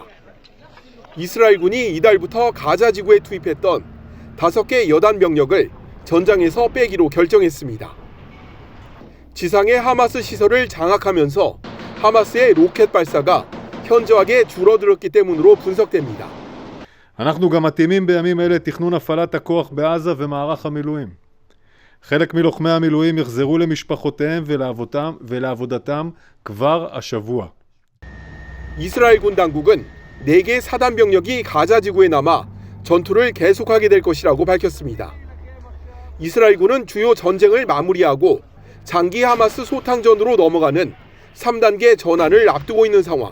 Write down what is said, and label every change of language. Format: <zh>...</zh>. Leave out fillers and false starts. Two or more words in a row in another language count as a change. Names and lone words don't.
<ko>이스라엘군이 이달부터 가자 지구에 투입했던 5개 여단 병력을 전장에서 빼기로 결정했습니다. 지상의 하마스 시설을 장악하면서 하마스의 로켓 발사가 현저하게 줄어들었기 때문으로 분석됩니다.</ko> <he>אנחנו גם מתאימים בימים אלה תכנון הפעלת הכוח בעזה ומערך המילואים. חלק מלוחמי המילואים יחזרו למשפחותיהם ולעבודתם כבר השבוע.</he> <ko>이스라엘 군 당국은 4개 사단 병력이 가자 지구에 남아 전투를 계속하게 될 것이라고 밝혔습니다. 이스라엘군은 주요 전쟁을 마무리하고 장기 하마스 소탕전으로 넘어가는 3단계 전환을 앞두고 있는 상황.</ko>